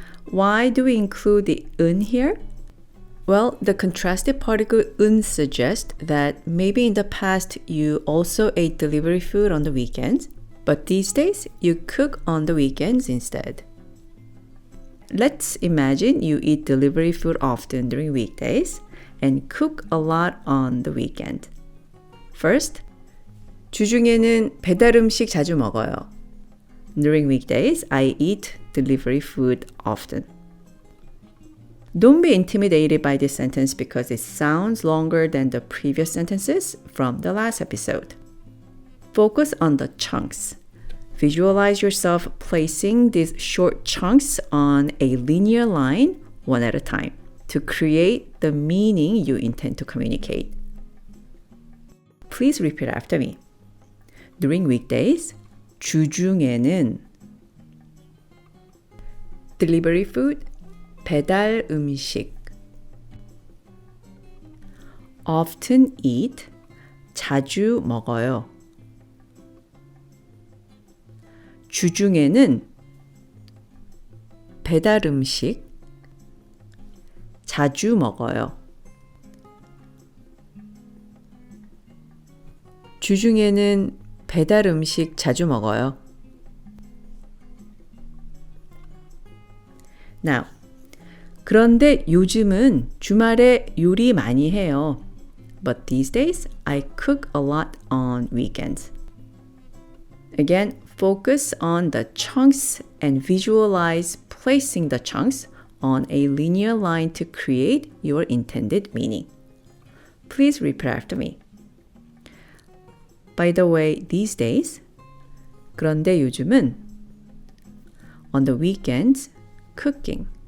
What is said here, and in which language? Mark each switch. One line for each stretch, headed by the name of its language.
English: Why do we include the 은 here? Well, the contrastive particle 은 suggests that maybe in the past you also ate delivery food on the weekends, but these days you cook on the weekends instead. Let's imagine you eat delivery food often during weekdays and cook a lot on the weekend. First,
Korean: 주중에는 배달 음식 자주 먹어요.
English: During weekdays, I eat delivery food often. Don't be intimidated by this sentence because it sounds longer than the previous sentences from the last episode. Focus on the chunks. Visualize yourself placing these short chunks on a linear line one at a time to create the meaning you intend to communicate. Please repeat after me. During weekdays,
Korean: 주중에는
English: delivery food,
Korean: 배달 음식.
English: Often eat,
Korean: 자주 먹어요. 주중에는 배달 음식, 자주 먹어요. 주중에는 배달 음식 자주 먹어요.
English: Now,
Korean: 그런데 요즘은 주말에 요리 많이 해요.
English: But these days, I cook a lot on weekends. Again, focus on the chunks and visualize placing the chunks on a linear line to create your intended meaning. Please repeat after me. By the way, these days,
Korean: 그런데 요즘은
English: on the weekends, cooking.